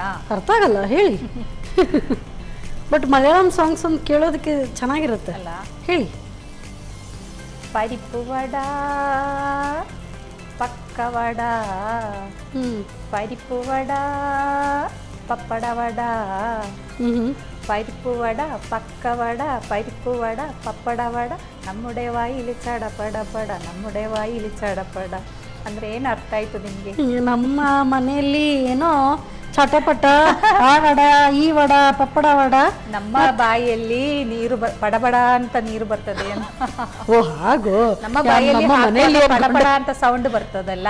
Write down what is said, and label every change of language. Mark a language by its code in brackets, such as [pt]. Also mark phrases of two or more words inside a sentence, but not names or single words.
[kn] ಅರ್ಥ ಆಗಲ್ಲ, ಹೇಳಿ. ಬಟ್ ಮಲಯಾಳಂ ಸಾಂಗ್ಸ್ ಒಂದು ಕೇಳೋದಕ್ಕೆ ಚೆನ್ನಾಗಿರುತ್ತೆ ಅಲ್ಲ, ಹೇಳಿ. [ml] പരിപ്പ് വട പക്ക വട, പരിപ്പ് വട പപ്പട വട, പരിപ്പ് വട പക്ക വട പരിപ്പ് വട പപ്പട വട നമ്മുടെ വായിൽ ಚಡಪಡಪಡ നമ്മുടെ ವಾಯಿಲ್ ಚಡಪಡ [kn] ಅಂದ್ರೆ ಏನು ಅರ್ಥ ಆಯ್ತು ನಿಮಗೆ? ನಮ್ಮ ಮನೆಯಲ್ಲಿ ಏನೋ ಚಟಪಟ ಆ ವಡ ಈ ವಡ ಪಪ್ಪಡ ವಡ, ನಮ್ಮ ಬಾಯಿಯಲ್ಲಿ ನೀರು ಪಡಬಡ ಅಂತ ನೀರು ಬರ್ತದೆ ಅಂತ. ಓ ಹಾಗೋ, ನಮ್ಮ ಬಾಯಿಯಲ್ಲಿ ಪಡಬಡ ಅಂತ ಸೌಂಡ್ ಬರ್ತದಲ್ಲ.